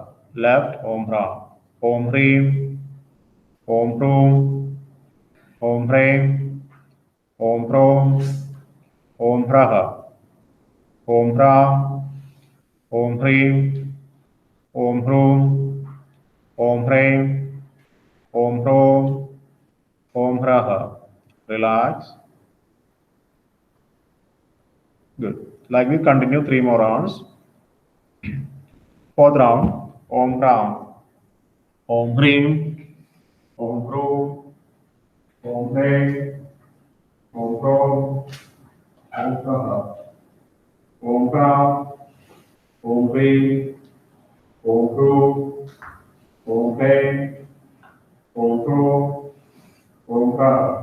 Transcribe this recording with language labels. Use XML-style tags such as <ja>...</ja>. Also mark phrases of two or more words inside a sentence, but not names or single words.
<sa>Left, Om Ram, Om Hrim, Om Hroom, Om Hrim, Om Hrom, Om Raha. Om Ram, Om Hrim, Om Hroom, Om Hrim, Om Hrom, Om Raha.</sa> <en>Relax. Good. Like we continue 3 more rounds. Fourth round.</en> <sa>Om Ram, Om Hrim, Om Hroom, Om Hrim, Om Hrom, Om Raha. Om Ram, Om Hrim, Om Hroom, Om Hrim, Om Hrom, Om Raha.</sa>